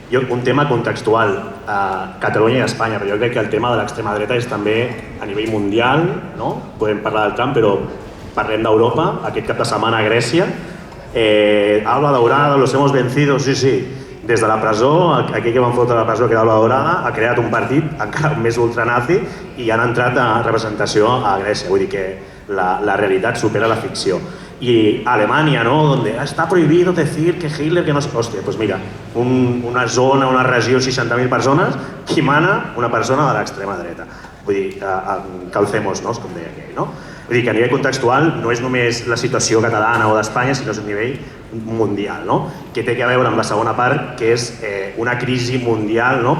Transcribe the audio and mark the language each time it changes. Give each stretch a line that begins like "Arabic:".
Catalan: Un tema contextual a Catalunya i a Espanya, però jo crec que el tema de l'extrema dreta és també a nivell mundial, no? Podem parlar del Trump, però parlem d'Europa, aquest cap de setmana a Grècia.
Spanish: Alba Daurada, los hemos vencido, sí.
Catalan: Des de la presó, aquell que van fotre a la presó, que era Alba Daurada, ha creat un partit encara més ultranazi i han entrat a representació a Grècia. Vull dir que la realitat supera la ficció.
Spanish: Y Alemania, ¿no? Donde está prohibido decir que Hitler, que no sé...
Catalan: Hòstia,
Spanish: pues mira,
Catalan: una zona, una regió, 60.000 persones, qui mana una persona de l'extrema dreta. Vull dir, calcemos, no? Com deia aquell, no? Vull dir que a nivell contextual no és només la situació catalana o d'Espanya, sinó és un nivell mundial, no? Que té a veure amb la segona part, que és una crisi mundial, no?